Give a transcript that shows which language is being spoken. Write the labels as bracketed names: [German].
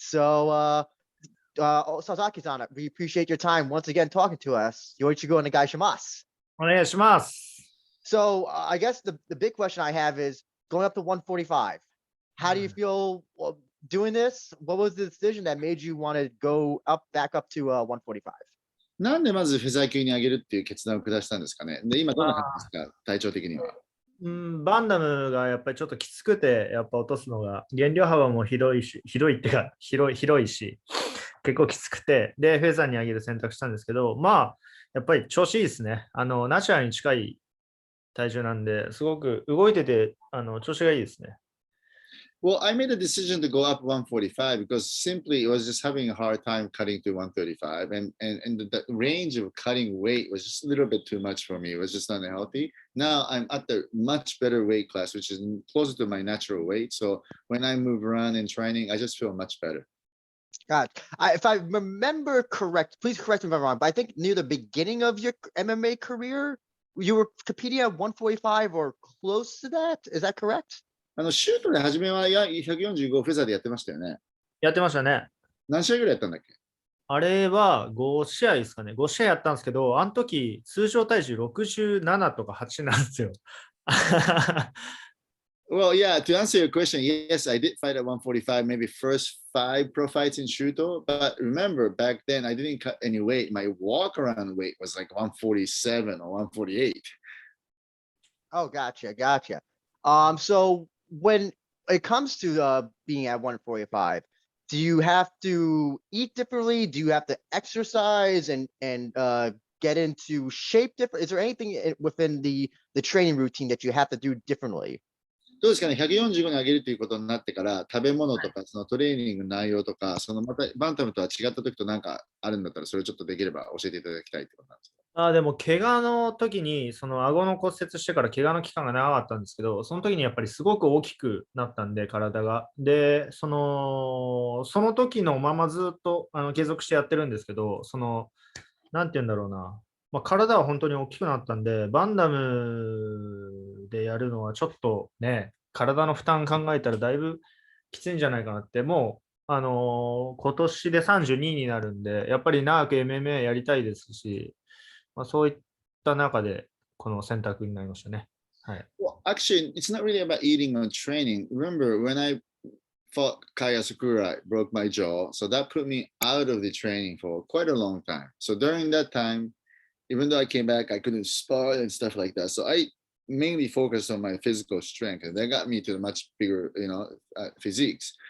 [English] So, Sasaki-san, we appreciate your time once again talking to us. [Japanese] Yoichigo Nagai shimasu. お願いします。 [English] So I guess the big question I have is going up to 145. How do you feel doing this? What was the decision that made you want to go back up to 145? [Japanese] なんでまずフェザー級に上げるっていう決断を下したんですかね。で、今どんな感じですか、体調的には。バンダムがやっぱりちょっときつくて、やっぱ落とすのが、減量幅も広いし、広いし、結構きつくて、で、フェザーに上げる選択したんですけど、まあ、やっぱり調子いいですね。ナチュラルに近い体重なんで、すごく動いてて、調子がいいですね。 [English] Well, I made a decision to go up 145 because simply it was just having a hard time cutting to 135. And the range of cutting weight was just a little bit too much for me. It was just unhealthy. Now I'm at the much better weight class, which is closer to my natural weight. So when I move around in training, I just feel much better. God, if I remember correct, please correct me if I'm wrong, but I think near the beginning of your MMA career, you were competing at 145 or close to that. Is that correct? [Japanese] シュートで初めは145フェザーでやってましたよね。やってましたね。何試合ぐらいやったんだっけ？あれは5試合ですかね。5試合やったんですけど、あの時、通常体重67とか8なんですよ。 [English] Well, yeah, to answer your question, yes, I did fight at 145, maybe first 5 pro fights in Shooto. But remember, back then, I didn't cut any weight. My walk around weight was like 147 or 148. Oh, gotcha. So when it comes to being at 145, do you have to eat differently? Do you have to exercise and get into shape different? Is there anything within the training routine that you have to do differently? [Japanese] どうですかね、145に上げるということになってから、食べ物とか、そのトレーニングの内容とか、そのまたバンタムとは違った時となんかあるんだったら、それをちょっとできれば教えていただきたいってことなんですか。でも、怪我の時に、その顎の骨折してから怪我の期間が長かったんですけど、その時にやっぱりすごく大きくなったんで、体が。で、その時のままずっと継続してやってるんですけど、なんて言うんだろうな。まあ、体は本当に大きくなったんで、バンダムでやるのはちょっとね、体の負担考えたらだいぶきついんじゃないかなって、もう、今年で32になるんで、やっぱり長く MMA やりたいですし、まあ、そういった中でこの選択になりましたね。はい。 [English] Well, actually, it's not really about eating or training. Remember, when I fought Kaya Sakura, broke my jaw. So that put me out of the training for quite a long time. So during that time, even though I came back, I couldn't spar and stuff like that. So I mainly focused on my physical strength, and that got me to the much bigger, physiques.